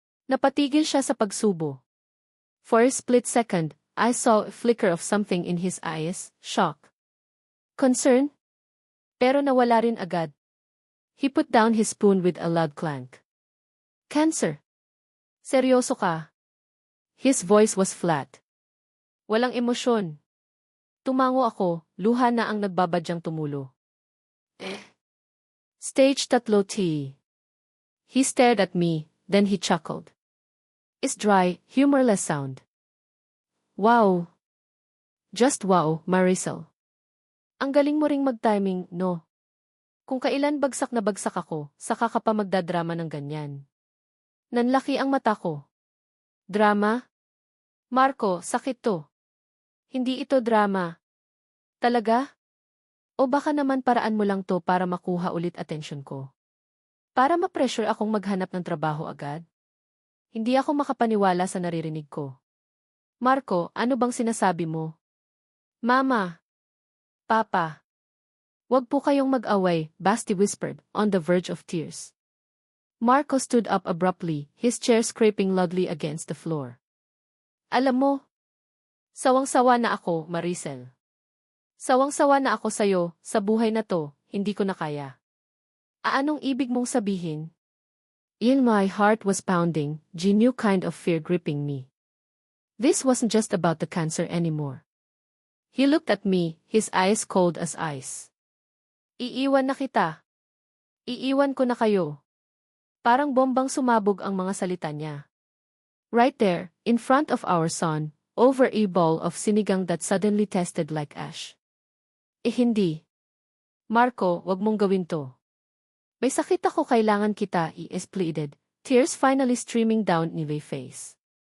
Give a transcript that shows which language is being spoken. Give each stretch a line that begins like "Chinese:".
Filipino: Napatigil siya sa pagsubo.
English: For a split second, I saw a flicker of something in his eyes, shock. Concern?
Filipino: Pero nawala rin agad.
English: He put down his spoon with a loud clank. Cancer?
Filipino: Seryoso ka?
English: His voice was flat.
Filipino: Walang emosyon. Tumango ako, luha na ang nagbabadyang tumulo.
English: Stage 3 T. He stared at me, then he chuckled. It's dry, humorless sound. Wow. Just wow,
Filipino: Marisol. Ang galing mo ring mag-timing, no? Kung kailan bagsak na bagsak ako, saka ka pa magdadrama ng ganyan. Nanlaki ang mata ko. Drama? Marco, sakit to. Hindi ito drama. Talaga? O baka naman paraan mo lang to para makuha ulit atensyon ko? Para ma-pressure akong maghanap ng trabaho agad? Hindi ako makapaniwala sa naririnig ko. Marco, ano bang sinasabi mo? Mama. Papa. Wag po kayong mag-away,
English: Basti whispered, on the verge of tears. Marco stood up abruptly, his chair scraping loudly against the floor.
Filipino: Alam mo, sawang-sawa na ako, Maricel. Sawang-sawa na ako sa'yo, sa buhay na to, hindi ko na kaya. Anong ibig mong sabihin?
English: In my heart was pounding, a new kind of fear gripping me. This wasn't just about the cancer anymore. He looked at me, his eyes cold as ice.
Filipino: Iiwan na kita. Iiwan ko na kayo. Parang bombang sumabog ang mga salita niya.
English: Right there, in front of our son, over a bowl of sinigang that suddenly tasted like ash. Hindi.
Filipino: Marco, wag mong gawin to. May sakit ako, kailangan kita,
English: he pleaded, tears finally streaming down my face.